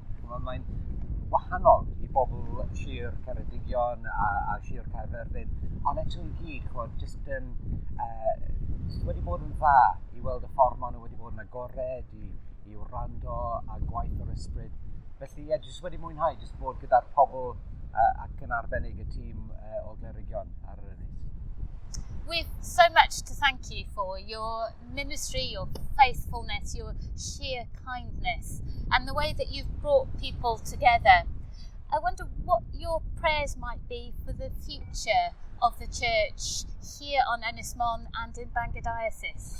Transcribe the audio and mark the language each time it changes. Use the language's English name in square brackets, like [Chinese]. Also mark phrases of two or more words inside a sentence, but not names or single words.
[Welsh] Mae'n wahanol I bobl Sir Ceredigion a Sir Caerfyrddin, ond eto I gyd, jyst wedi bod yn dda I weld y ffordd maen nhw wedi bod yn agored I wrando a gwaith o'r ysbryd. Felly, jyst wedi mwynhau jyst bod gyda'r pobl ac yn arbennig y tîm o glerigion ar yr ynys. [English] We've so much to thank you for your ministry, your faithfulness, your sheer kindness, and the way that you've brought people together. I wonder what your prayers might be for the future of the church here on Ynys Môn and in Bangor Diocese.